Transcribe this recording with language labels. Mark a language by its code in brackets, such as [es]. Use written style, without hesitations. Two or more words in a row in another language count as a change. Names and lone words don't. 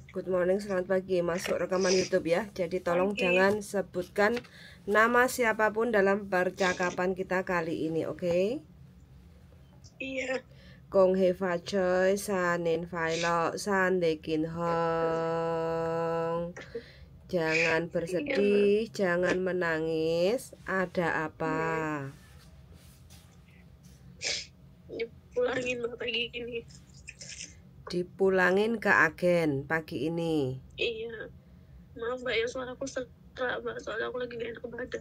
[en] Good morning, [id] selamat pagi. Masuk rekaman YouTube ya. Jadi tolong Oke. jangan sebutkan nama siapapun dalam percakapan kita kali ini, oke? Iya. [yue] 恭喜發財新年快樂身體健康. [id] Jangan bersedih, jangan menangis. Ada apa? Dipulangin pagi ini. Dipulangin ke agen pagi ini. Iya. Maaf Mbak ya, suaraku serak Mbak, soalnya aku lagi gak enak badan.